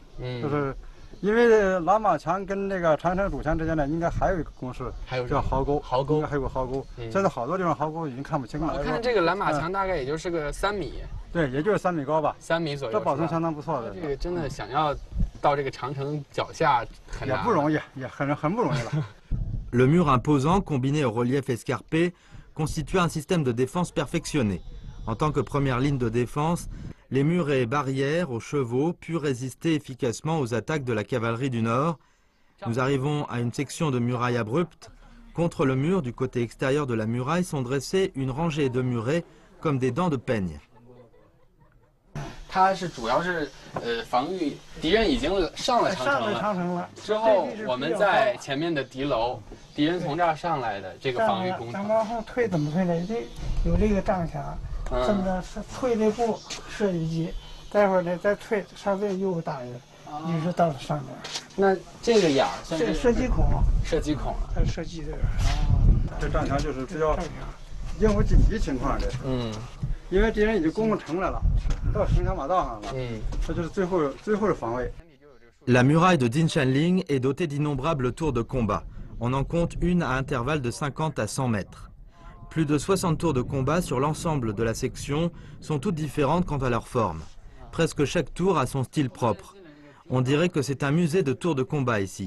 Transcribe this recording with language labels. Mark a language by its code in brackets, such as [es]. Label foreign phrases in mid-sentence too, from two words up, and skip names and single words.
[zh] 就是因为拦马墙跟那个长城主墙之间呢，应该还有一个工事，叫壕沟。应该还有个壕沟。现在好多地方壕沟已经看不清了。我看这个拦马墙大概也就是个3米。对，也就是3米高吧。 3米左右。这保存相当不错的。这个真的想要到这个长城脚下很难。也不容易，也很不容易了。 [fr] Le mur imposant, combiné au relief escarpé, constitue un système de défense perfectionné. En tant que première ligne de défense, les murs et barrières aux chevaux purent résister efficacement aux attaques de la cavalerie du Nord. Nous arrivons à une section de muraille abrupte. Contre le mur, du côté extérieur de la muraille, sont dressées une rangée de murets comme des dents de peigne. [zh] 它是主要是防御敌人已经上了长城了，之后我们在前面的敌楼，敌人从这儿上来的这个防御工程。咱往后退怎么退呢？有这个障墙，这么着是退这步射击机，待会儿呢再退上这又打人，一直到上面。那这个眼儿是射击孔，它射击这个。这障墙就是比较应付紧急情况的。因为敌人已经攻城来了，到城墙马道上了，这就是最后的防卫。 [fr] La muraille de Jinshanling est dotée d'innombrables tours de combat. On en compte une à intervalles de 50 à 100 mètres. Plus de 60 tours de combat sur l'ensemble de la section sont toutes différentes quant à leur forme. Presque chaque tour a son style propre. On dirait que c'est un musée de tours de combat ici.